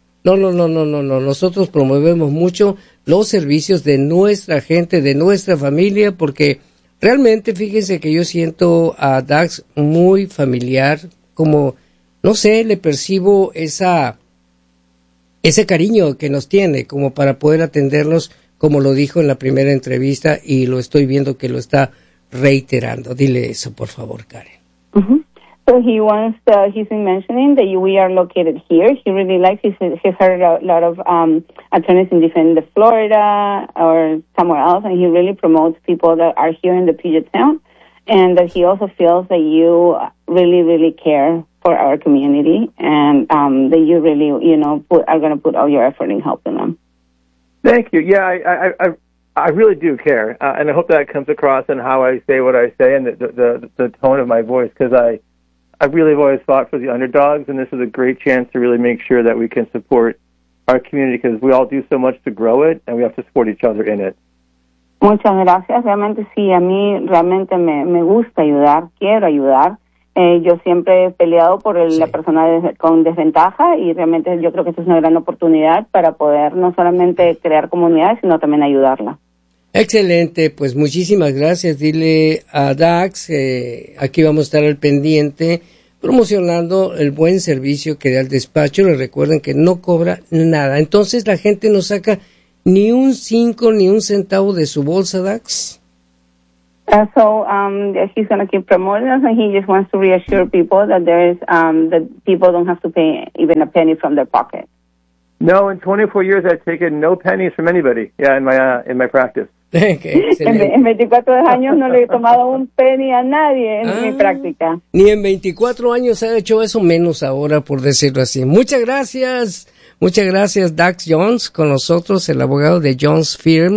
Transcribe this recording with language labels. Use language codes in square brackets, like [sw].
[es] Nosotros promovemos mucho los servicios de nuestra gente, de nuestra familia, porque realmente, fíjense que yo siento a Dax muy familiar, como, no sé, le percibo esa ese cariño que nos tiene, como para poder atendernos, como lo dijo en la primera entrevista, y lo estoy viendo que lo está reiterando. Dile eso, por favor, Karen. Uh-huh. [en] So he's been mentioning that we are located here. He really likes, he's heard a lot of attorneys in different the Florida or somewhere else, and he really promotes people that are here in the Puget Sound, and that he also feels that you really, really care for our community, and that you really, you know, put, are going to put all your effort in helping them. Thank you. Yeah, I really do care, and I hope that comes across in how I say what I say and the tone of my voice, because I really have always fought for the underdogs, and this is a great chance to really make sure that we can support our community, because we all do so much to grow it, and we have to support each other in it. [es] Muchas gracias. Realmente sí, a mí realmente me gusta ayudar, quiero ayudar. Yo siempre he peleado por la persona con desventaja, y realmente yo creo que esto es una gran oportunidad para poder no solamente crear comunidad, sino también ayudarla. Excelente, pues muchísimas gracias. Dile a Dax, aquí vamos a estar al pendiente promocionando el buen servicio que da el despacho. Le recuerden que no cobra nada. Entonces la gente no saca ni un 5 ni un centavo de su bolsa, Dax. [en] He's going to keep promoting us, and he just wants to reassure people that there is that people don't have to pay even a penny from their pocket. No, in 24 years I've taken no pennies from anybody. Yeah, in my practice. [es] En 24 años no le he tomado un penny a nadie en mi práctica. Ni en 24 años ha hecho eso, menos ahora, por decirlo así. Muchas gracias, Dax Jones, con nosotros, el abogado de Jones Firm.